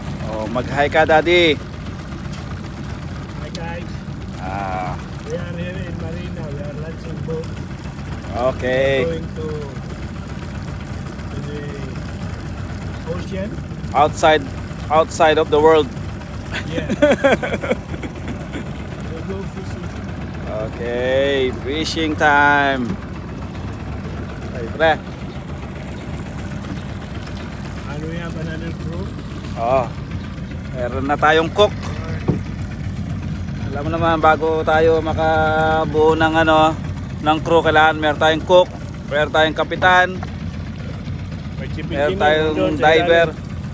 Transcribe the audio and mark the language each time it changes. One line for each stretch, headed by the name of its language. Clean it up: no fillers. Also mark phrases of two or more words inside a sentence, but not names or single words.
Filipino: Oh, mag-hi ka, Daddy.
English: Hi guys, Ah, we are here in Marina. We are launching boat. okay. Going to the ocean. Outside of the world. Yeah. We'll go fishing. Okay, fishing time.
Filipino: Ay, pre.
English: And we have another crew.
Filipino: Oh, meron na tayong cook. Alam mo naman, bago tayo makabuo ng ng crew, kailangan meron tayong cook, meron tayong kapitan, May meron tayong diver.